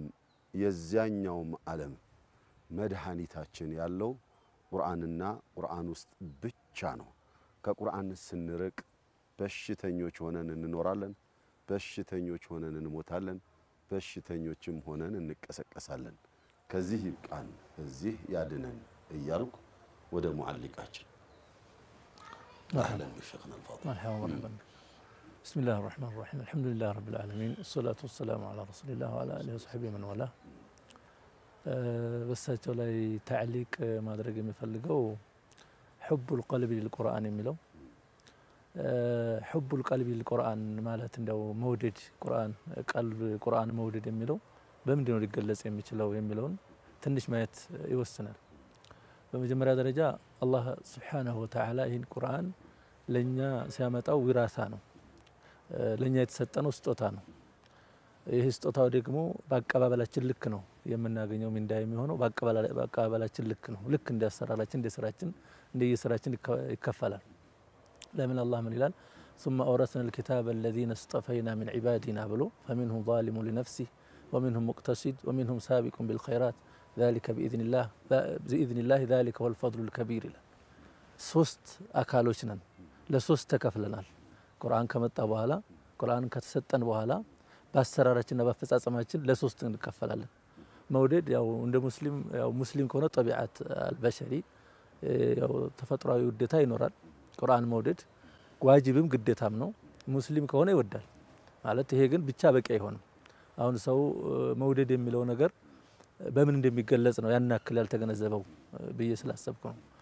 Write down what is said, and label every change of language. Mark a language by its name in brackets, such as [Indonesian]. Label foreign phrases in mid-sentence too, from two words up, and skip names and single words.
[Amharic] የዚያኛውም ዓለም መድኃኒታችን ያለው ቁርአንና ቁርአን ውስጥ ብቻ ነው። ከቁርአን ስንርቅ በሽተኞች ሆነን እንኖራለን፣ በሽተኞች ሆነን እንሞታለን፣ በሽተኞችም ሆነን እንቀሰቀሳለን። ከዚህ ይብቃን፣ እዚህ ያድነን እያልኩ ወደ ሙዓሊቃችን [Arabic] أهلا بشيخنا الفاضل። بسم الله الرحمن الرحيم الحمد لله رب العالمين الصلاة والسلام على رسول الله وعلى آله وصحبه من والاه [Amharic] በሳቸው ላይ [Arabic] تعليق [Amharic] ማድረግ የሚፈልገው [Arabic] حب القلب للقرآن የሚለው حب القلب للقرآن [Amharic] ማለት እንደው መውደድ ቁርአን መውደድ የሚለው በምንድን ነው ሊገለጽ የሚችለው የሚለውን ትንሽ ማየት ይወስናል። በመጀመሪያ ደረጃ አላህ [Arabic] سبحانه وتعالى [Amharic] ይህን ቁርአን ለኛ ሲያመጣው ዊራሳ ነው፣ ለኛ የተሰጠነው ስጦታ ነው። ይህ ስጦታው ደግሞ በአቀባበላችን ልክ ነው የምናገኘው ምንዳ የሚሆነው በአቀባበላችን ልክ ነው። ልክ እንዲያሰራራችን እንደየስራችን ይከፈላል። ለምን አላህ ምን ይላል? [Arabic] ثم أورثنا الكتاب الذين اصطفينا من عبادنا ብሎ فمنهم ظالم لنفسه ومنهم مقتصد ومنهم سابق بالخيرات ذلك بإذن الله ذلك هو الفضل الكبير [Amharic] ይላል። ሶስት አካሎች ነን፣ ለሶስት ተከፍለናል። ቁርአን ከመጣ በኋላ ቁርአን ከተሰጠን በኋላ በአሰራራችንና በአፈጻጸማችን ለሶስት እንከፈላለን። መውደድ ያው እንደ ሙስሊም ከሆነ [Arabic] طبيعة البشر [Amharic] ያው ተፈጥሯዊ ውዴታ ይኖራል። ቁርአን መውደድ ዋጅብም ግዴታም ነው። ሙስሊም ከሆነ ይወዳል ማለት ይሄ ግን ብቻ በቂ አይሆንም። አሁን ሰው መውደድ የሚለው ነገር በምን እንደሚገለጽ ነው ያን ያክል ያልተገነዘበው ብዬ ስላሰብኩ ነው።